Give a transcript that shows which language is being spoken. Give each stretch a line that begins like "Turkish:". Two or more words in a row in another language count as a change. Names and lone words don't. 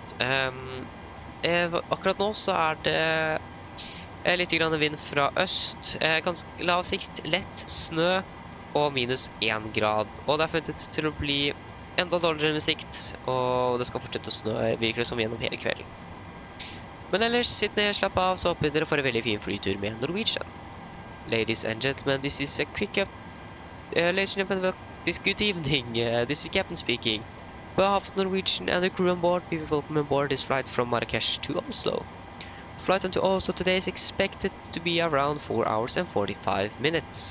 Norwegian: Akkurat nå så er det litt grann vind fra øst, ganske lav sikt, lett snø og minus 1 grad. Og det er forventet til å bli enda dårligere med sikt, og det skal fortsette å snø virkelig som gjennom hele kvelden. Men ellers, sitt ned, slapp av, så håper dere får en veldig fin flytur med Norwegian.
English: Ladies and gentlemen, this is a quick up. Ladies and gentlemen, good evening. This is Captain speaking. On behalf of Norwegian and the crew on board, we welcome on board this flight from Marrakesh to Oslo. Flight into Oslo today is expected to be around 4 hours and 45 minutes.